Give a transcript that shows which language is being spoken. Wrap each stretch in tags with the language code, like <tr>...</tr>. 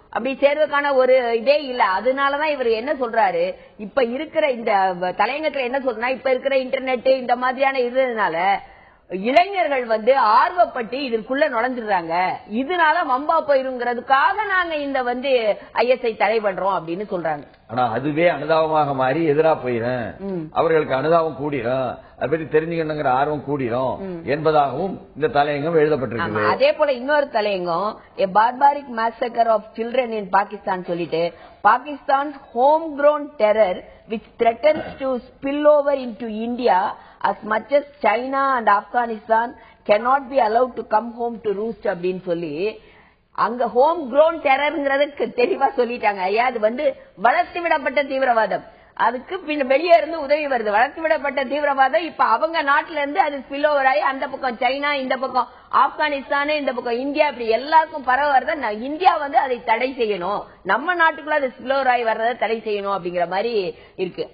<ta>அப்படி சேர்வதற்கான ஒரு இதே இல்ல. அதனாலதான் இவர் என்ன சொல்றாரு, இப்ப இருக்கிற இந்த தலையங்கத்துல என்ன சொல்றா, இப்ப இருக்கிற இன்டர்நெட் இந்த மாதிரியான இதுனால இளைஞர்கள் வந்து ஆர்வப்பட்டு இதற்குள்ள நுழைஞ்சிடுறாங்க, இதனால வம்பா போயிருங்கிறதுக்காக நாங்க இந்த வந்து ஐஎஸ்ஐ தடை பண்றோம் அப்படின்னு சொல்றாங்க. ஆனா அதுவே அனுதாபமாக மாறி எதிரா போயிடும், அவர்களுக்கு அனுதாபம் கூடிரும், அதை பற்றி தெரிஞ்சுக்கணுங்கிற ஆர்வம் கூடிரும் என்பதாகவும் இந்த தலையங்கம் எழுதப்பட்டிருக்கு. அதே போல இன்னொரு தலையங்கம்</ta> <en>A barbaric massacre of children in Pakistan</en> <ta>சொல்லிட்டு,</ta> <en>Pakistan's homegrown terror which threatens to spill over into India as much as China and Afghanistan cannot be allowed to come home to roost</en> <ta>அப்படின்னு சொல்லி அங்க home grown டெரர்ங்கிறதுக்கு தெளிவா சொல்லிட்டாங்க. ஐயா அது வந்து வளர்த்து விடப்பட்ட தீவிரவாதம், அதுக்கு பின்ன வெளியே இருந்து உதவி வருது. வளர்த்து விடப்பட்ட தீவிரவாதம் இப்ப அவங்க நாட்டுல இருந்து அது ஸ்பில் ஓவர் ஆகி அந்த பக்கம் சைனா, இந்த பக்கம் ஆப்கானிஸ்தான், இந்த பக்கம் இந்தியா, இப்படி எல்லாருக்கும் பரவ வரத இந்தியா வந்து அதை தடை செய்யணும், நம்ம நாட்டுக்குள்ள அது ஸ்பில் ஓவர் ஆகி வர்றதை தடை செய்யணும் அப்படிங்கிற மாதிரி இருக்கு.</ta>